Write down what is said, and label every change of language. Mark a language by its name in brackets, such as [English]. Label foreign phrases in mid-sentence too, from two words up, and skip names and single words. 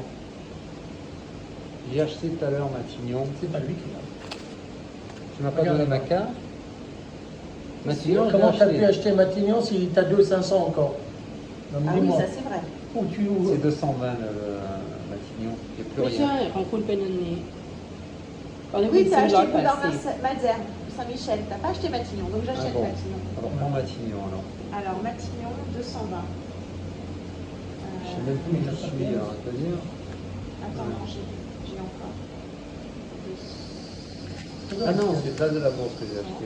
[French] J'ai acheté tout à l'heure Matignon. C'est pas lui qui l'a. Tu m'as pas Regarde. donné ma carte? Matignon, je l'ai Comment tu as pu acheté. acheter Matignon si tu as 2 500 encore? Non, mais Ah oui, dis-moi. ça c'est vrai. Où tu C'est 220 Matignon. Il n'y a plus [Thai] ไม่ใช่ [French] rien. [Thai] ของคุณเป็นอันนี้ตอนนี้คุ [French] Oui, [Thai] ณ [French] tu [Thai] ซื้ [French] as [Thai] อ [French] acheté Boulevard 180 Malzerbe, Saint-Michel. Tu n'as pas acheté Matignon, donc Ah j'achète bon. Matignon. Alors prends Matignon alors. Alors, Matignon, 220. Je sais même plus où je suis, alors, à te dire. Attends, non, j'ai encore. Ah non, c'est Place de la Bourse que j'ai acheté.